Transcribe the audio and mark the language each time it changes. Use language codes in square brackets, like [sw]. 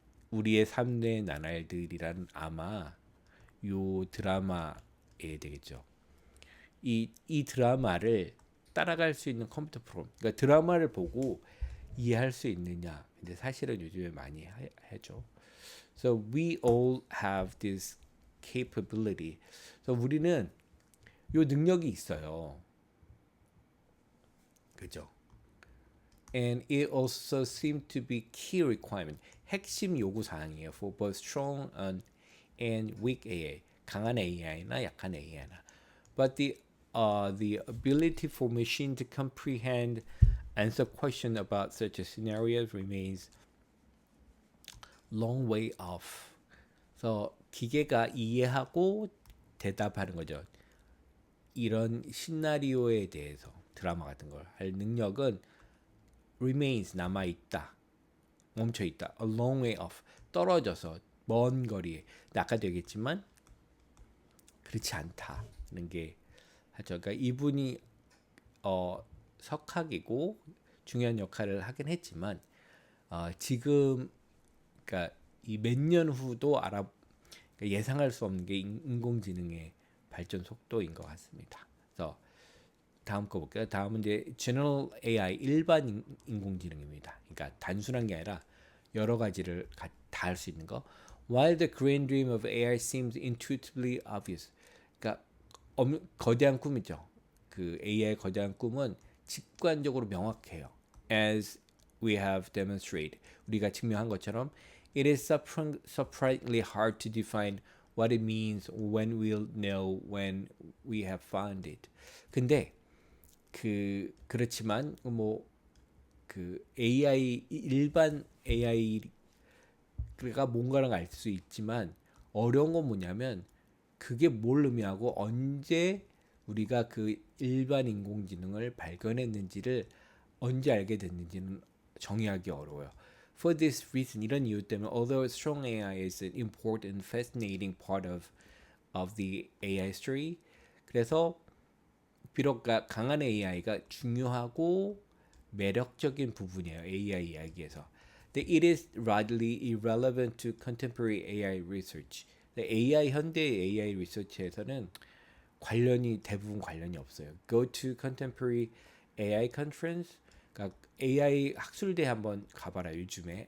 [ko] 우리의 삶의 나날들이란 아마 요 드라마에 되겠죠. 이 드라마를 따라갈 수 있는 컴퓨터 프로그램. 그러니까 드라마를 보고 이해할 수 있느냐. 근데 사실은 요즘에 많이 하죠. [en] So we all have this capability. [ko] 그래서 우리는 요 능력이 있어요. 그죠? [en] And it also seems to be key requirement. [ko] 핵심 요구 사항이에요. [en] For both strong and weak AI. [ko] 강한 AI나 약한 AI나. [en] But the ability for machine to comprehend, answer question about such a scenario remains long way off. [ko] 그래서 기계가 이해하고 대답하는 거죠. 이런 시나리오에 대해서 드라마 같은 걸 할 능력은 remains 남아있다. 멈춰있다. [en] A long way off. [ko] 떨어져서 먼 거리에. 아까도 얘기했지만 그렇지 않다는 게 하죠. 그러니까 이분이 석학이고 중요한 역할을 하긴 했지만 지금 그러니까 이 몇 년 후도 그러니까 예상할 수 없는 게 인공지능의 발전 속도인 것 같습니다. 그래서 다음 거 볼게요. 다음은 이제 General AI 일반 인공지능입니다. 그러니까 단순한 게 아니라 여러 가지를 다 할 수 있는 거. [en] While the grand dream of AI seems intuitively obvious. [ko] 그러니까 거대한 꿈이죠. 그 AI의 거대한 꿈은 직관적으로 명확해요. [en] As we have demonstrated. [ko] 우리가 증명한 것처럼 [en] it is surprisingly hard to define what it means when we'll know when we have found it. [ko] 근데 그렇지만 뭐 그 AI 일반 AI가 뭔가를 알 수 있지만 어려운 건 뭐냐면 그게 뭘 의미하고 언제 우리가 그 일반 인공지능을 발견했는지를 언제 알게 됐는지는 정의하기 어려워요. [en] For this reason, [ko] 이런 이유 때문에 [en] although strong AI is an important and fascinating part of the AI story, [ko] 그래서 비록 강한 AI가 중요하고 매력적인 부분이에요. AI 이야기에서. [en] That it is largely irrelevant to contemporary AI research. [ko] AI 현대 AI 리서치에서는 대부분 관련이 없어요. [en] Go to contemporary AI conference. [ko] 그러니까 AI 학술대 한번 가봐라 요즘에.